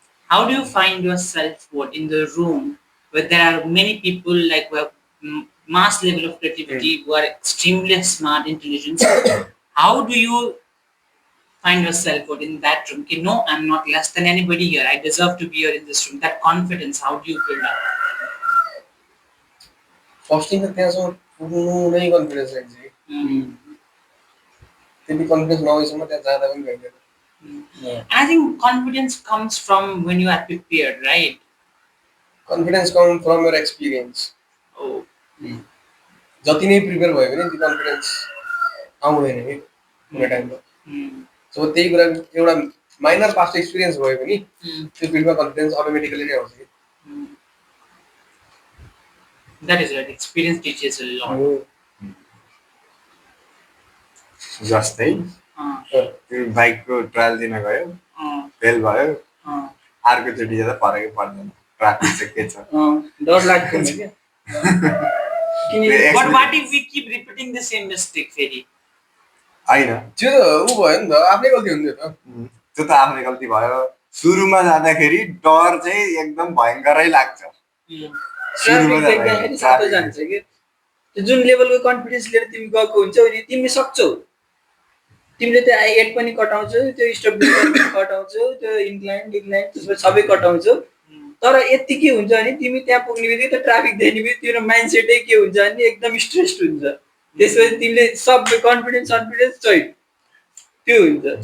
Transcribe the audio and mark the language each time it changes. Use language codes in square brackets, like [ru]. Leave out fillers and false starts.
[en] How do you find your self-worth in the room where there are many people like who have mass level of creativity, who are extremely smart, intelligent? How do you find your self-worth in that room? Okay, no, I'm not less than anybody here. I deserve to be here in this room. That confidence, how do you build up? [ne] First thing त त्यहाँसम्म पुग्नु नै confidence लाग्छ त्यति confidence नभएसम्म त्यहाँ जाँदा पनि भइँदैन [en] I think confidence comes from when you are prepared, right? Confidence come from your experience Oh. [ne] जति नै प्रिपेयर भयो भने त्यो कन्फिडेन्स आउँदैन कि कुनै टाइममा सो त्यही कुरा एउटा माइनर पास्ट एक्सपिरियन्स भयो भने त्यो फिल्डमा कन्फिडेन्स अटोमेटिकली नै आउँछ कि [en] That is right. Experience teaches a lot. [ne] जस्तै तिमी बाइकको ट्रायल दिन गयो फेल भयो अर्कोचोटि जाँदा फरकै पर्दैन ट्राफिक चाहिँ के छ डर लाग्दैन क्या [en] But what if we keep repeating the same mistake, Ferry? [ne] होइन त्यो त ऊ भयो नि त आफ्नै गल्ती हुन्थ्यो त त्यो त आफ्नै गल्ती भयो सुरुमा जाँदाखेरि डर चाहिँ एकदम भयङ्करै लाग्छ सुरुमा देख्दाखेरि सातो जान्छ कि त्यो जुन लेभलको कन्फिडेन्स लिएर तिमी गएको हुन्छौ नि तिमी सक्छौ तिमीले त्यो एड पनि कटाउँछौ त्यो स्टप पनि कटाउँछौ त्यो इन्क्लाइन डिक्लाइन त्यसपछि सबै कटाउँछौ तर यति के हुन्छ भने तिमी त्यहाँ पुग्ने बित्तिकै त ट्राफिक देख्ने बित्तिकै तिम्रो माइन्डसेटै के हुन्छ भने एकदम स्ट्रेस्ड हुन्छ त्यसपछि तिमीले सबै कन्फिडेन्स चाहिँ त्यो हुन्छ